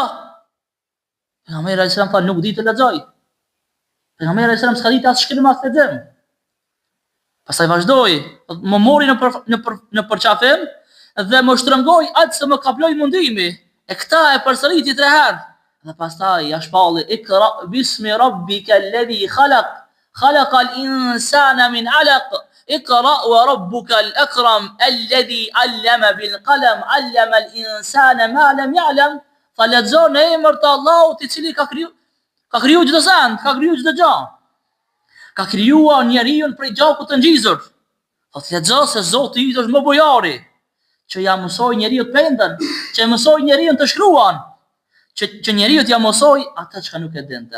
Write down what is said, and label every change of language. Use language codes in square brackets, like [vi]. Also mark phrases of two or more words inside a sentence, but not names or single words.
[sq] Pejgamberi [ar] عليه السلام [sq] tha nuk di të lexoj. Pejgamberi [ar] عليه السلام [sq] s'ka ditë as shkrim as lexim. Pastaj vazhdoi, më mori në përqafim dhe më shtrëngoi atë se më kaploi mundimi. E këta e përsëriti 3 herë. Dhe pastaj ja shpalli [ar] اقرأ باسم ربك الذي خلق، خلق الإنسان من علق، اقرأ وربك الأكرم الذي علم بالقلم، علم الإنسان ما لم يعلم. [sq] Fa lexo në emër të Allahut i cili ka kriju çdo send, ka kriju çdo gjë. Ka krijuar njeriu prej gjakut të ngjizur. Po lexo se Zoti i është më bujari, që ja mësoi njeriu të pendën, që mësoi njeriu të shkruan, që njeriu t'ja mësoi atë çka nuk e dinte.